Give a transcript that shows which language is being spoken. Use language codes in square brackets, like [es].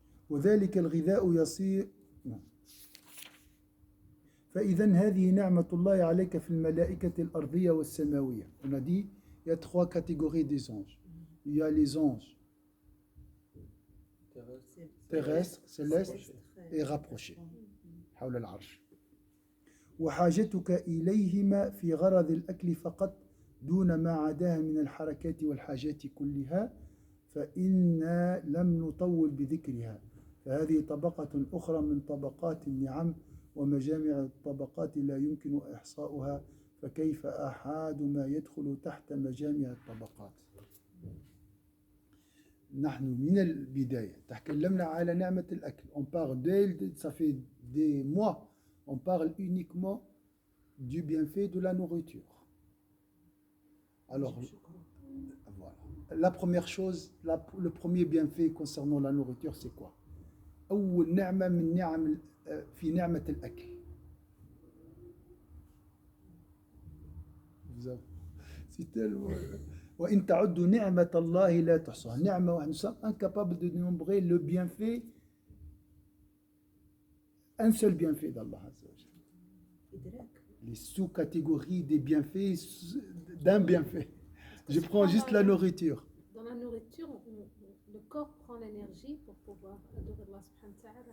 [ar] وذلك الغذاء يصير فإذا هذه نعمة الله عليك في الملائكة الأرضية والسماوية. [fr] On a dit, il y a 3 catégories des anges. Il y a les anges terrestres, célestes et rapprochés. [ar] حول العرش. وحاجتك إليهما في غرض الأكل فقط دون ما عداها من الحركات والحاجات كلها فإنا لم نطول بذكرها فهذه طبقة أخرى من طبقات النعم ومجامع الطبقات لا يمكن إحصاؤها فكيف أحاد ما يدخل تحت مجامع الطبقات. نحن من البداية تكلمنا على نعمة الأكل. [fr] On parle ça fait des mois, on parle uniquement du bienfait de la nourriture. Alors, voilà. La première chose, le premier bienfait concernant la nourriture, c'est quoi? [ar] أول نعمة من نعم في نعمة الأكل. [fr] C'est tellement. [ar] وإن تعدوا نعمة الله لا تحصوها. [fr] نعمة, nous sommes incapables de dénombrer le bienfait, un seul bienfait d'Allah Azza wa Jalla. Les sous-catégories des bienfaits d'un bienfait. Je prends juste la nourriture. Dans la nourriture, le corps prend l'énergie pour pouvoir adorer Allah subhanahu wa ta'ala.